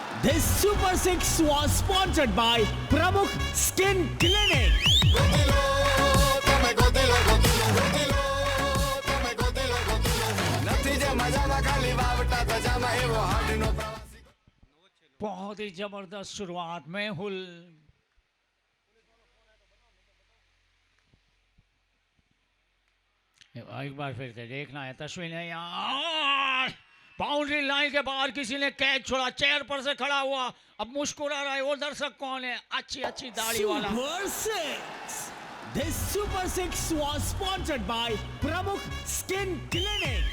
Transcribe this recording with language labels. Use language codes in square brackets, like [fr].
[en] This Super 6 was sponsored by Pramukh Skin Clinic. [gu] Gotilo તમે ગોતીલો ગોતીલો ગોતીલો તમે ગોતીલો ગોતીલો નથી જે મજામાં ખાલી વાવટા ધજામાં એવો હાડનો પ્રવાસી। [hi] बहुत ही जबरदस्त शुरुआत, मेहुल। एक बार फिर से देखना है तस्वीर है यार, बाउंड्री लाइन के बाहर किसी ने कैच छोड़ा, चेयर पर से खड़ा हुआ, अब मुस्कुरा रहा है। वो दर्शक कौन है? अच्छी अच्छी दाढ़ी वाला। [en] Super 6. This Super 6 was sponsored by Pramukh Skin Clinic.